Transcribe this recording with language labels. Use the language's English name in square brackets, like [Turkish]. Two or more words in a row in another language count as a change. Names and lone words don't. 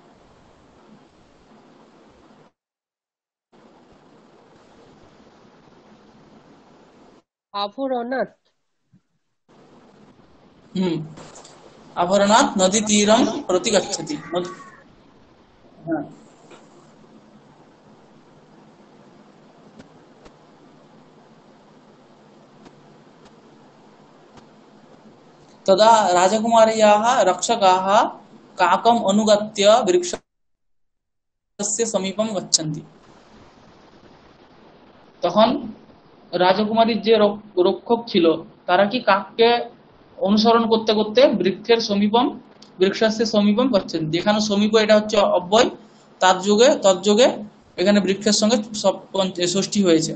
[Sanskrit] আভরণাৎ, आभरणात् नदी तीरम प्रति गच्छति। হ্যাঁ तदा राजकुमार्याः रक्षकाः काकम् अनुगत्य वृक्षस्य समीपं गच्छन्ति। [Bangla] তখন রাজকুমারীর যে রক্ষক ছিল, তারা কি কাককে অনুসরণ করতে করতে বৃক্ষের [Sanskrit] समीपम गच्छेन। [Bangla] যেখানে সমীপ এটা হচ্ছে অব্যয়, তার যোগে তৎযোগে এখানে বৃক্ষের সঙ্গে ষষ্ঠী হয়েছে।